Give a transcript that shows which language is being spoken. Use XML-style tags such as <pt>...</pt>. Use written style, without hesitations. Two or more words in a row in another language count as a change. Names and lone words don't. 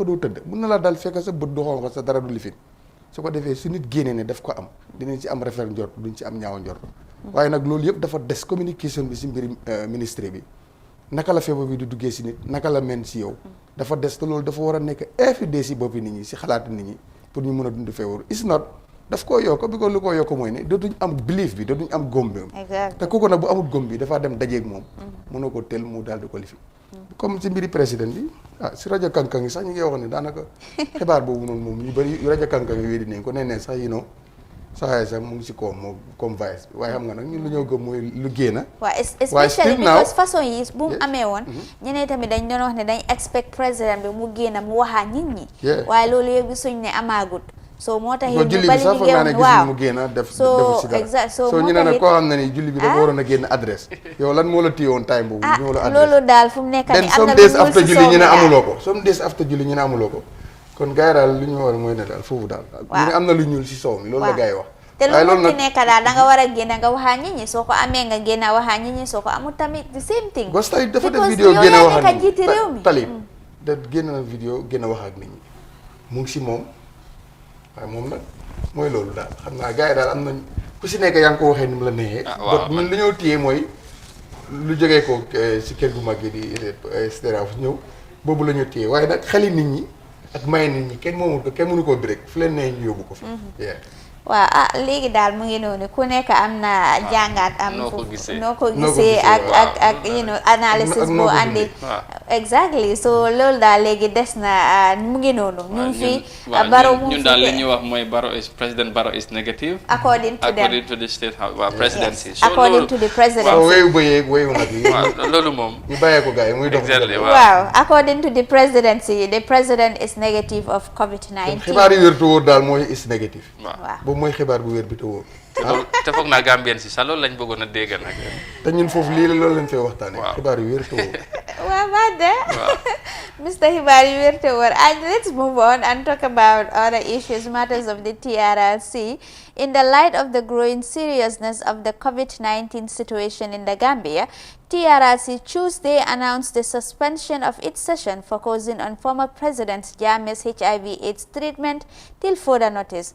<wo>doo tëdd mun na laa dal fekk sa bët du xonq sa dara du lifin su ko defee su nit génnee ne daf ko am dinañ ci am rafet njort duñ ci am ñaaw njort waaye nag loolu yëpp dafa des communication bi si mbiri ministre bi naka la feebar bi di duggee si nit naka la men si yow dafa des te loolu dafa war a nekk everyday si boppi nit ñi si xalaatu nit ñi pour ñu mën a dund feebar</wo> <en>is not</en> <wo>daf koo yokk bi ko lu ko yokk mooy ne dootuñ am belief bi dootuñ am góom bi te kooku nag bu amul góom bi dafaa dem dajeeg moom mën na ko tel mu daal di ko lifi comme si mbiri président bi si rajo kankan yi sax ñu ngi wax ne daanaka xibaar boobu noonu moom ñu bëri rajo kankan yi wéedi nañ ko nee sax sax mu ngi si koom moo comme vice bi waaye xam nga nag ñun lu ñoo gëm mooy lu génn waaw</wo> <en>especially because</en> <wo>façon yi bu mu amee woon ñeneen tamit dañ doon wax ne dañ expect président bi mu génn mu waxaa nit ñi waaye loolu yëpp suñ ne amaagut so moo tax julli bi sax foog naa ne gis mu génn def si dara so ñu ne nag koo xam ne ni julli bi dafa waroon a génn adresse yow lan moo la téye woon time boobu ñoo la adresse loolu daal fu mu nekk nii am na</wo> <en>some days after</en> <wo>julli ñu ne amuloo ko</wo> <en>some days after</en> <wo>julli ñu ne amuloo ko kon gars yi daal lu ñu war mooy ne daal foofu daal ñu ne am na lu ñuul si soow mi loolu la gars yi wax te lu mu nekk daal da nga war a génn nga waxaa nit ñi soo ko amee nga génn waxaa nit ñi soo ko amul tamit</wo> <en>the same thing</en> <wo>gos tay dafa def vidéo génn waxaa njiiti réew mi Talib da génn na vidéo gën a wax ak nit ñi mu ngi si moom waaye moom nag mooy loolu daal xam naa gars yi daal am nañ ku si nekk yaa ngi ko waxee ni mu la neexee. donc ñun li ñoo téye mooy lu jógee ko si kër gu mag yi di SDRAF ñëw boobu la ñu téye waaye nag xeli nit ñi ak may nit ñi kenn moomu ko kenn mënu koo break fu leen nee ñu yóbbu ko fi. waaw léegi daal mu ngi noonu ku nekk am na jàngat am noo ko gisee ak analysis boo andi exactly so loolu daal léegi des na mu ngi noonu ñu ngi fi Barrow mu ñun daal li ñuy wax mooy President Barrow</wo> <en>is negative according to the state house presidency according to the presidency</en> <wo>wéyu ba yeeg wéyu nag yi loolu moom ñu bàyyee ko gars yi muy dox</wo> <en>waaw according to the presidency the president is negative of COVID-19</en> <wo>xibaar yi wér te wóor daal mooy</wo> <en>is negative</en> <wo>waaw mooy xibaar bu wér bi te wóor te foog naa Gambien si sax loolu lañ bëggoon a dégg nag te ñun foofu lii la loolu lañ fay waxtaane xibaar yu wér te wóor waaw Mr. xibaar yu wér te wóor</wo> <en>and let's move on and talk about other issues matters of the TRRC in the light of the growing seriousness of the COVID-19 situation in the Gambia. TRRC Tuesday announced the suspension of its session focusing on former President Jammeh's HIV/AIDS treatment till further notice.</en>